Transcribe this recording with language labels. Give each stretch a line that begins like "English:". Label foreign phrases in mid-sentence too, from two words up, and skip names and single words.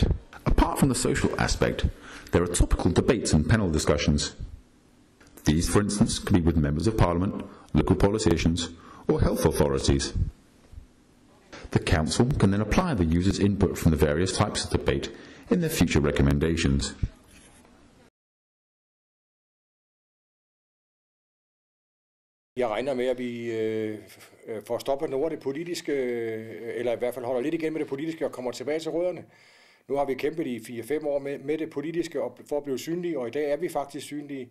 English: Apart from the social aspect, there are topical debates and panel discussions. These, for instance, could be with members of Parliament, local politicians, or health authorities. The Council can then apply the users' input from the various types of debate in their future recommendations.
Danish: Jeg regner med, at vi får stoppet noget af det politiske, eller i hvert fald holder lidt igen med det politiske og kommer tilbage til rødderne. Nu har vi kæmpet i 4-5 år med det politiske for at blive synlige, og i dag er vi faktisk synlige.